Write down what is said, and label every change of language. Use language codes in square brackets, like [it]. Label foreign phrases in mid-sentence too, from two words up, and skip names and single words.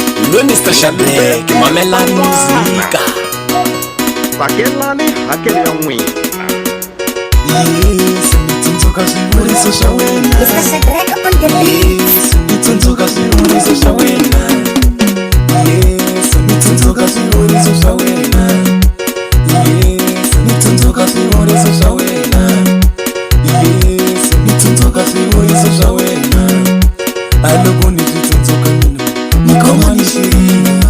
[ts] Lo Mr. Shadrack, mamelani muzika. Vakelani hakeli ya n'wina. Yes, nitsundzuka swivuriso swa wena. [en] Mr. Shadrack on the beat. [ts] Yes, nitsundzuka swivuriso swa wena. Yes, nitsundzuka swivuriso swa wena. Yes, nitsundzuka swivuriso swa wena. Yes, nitsundzuka swivuriso swa wena. Aloko ni switsundzuka mina, nikhoma ni xirilo.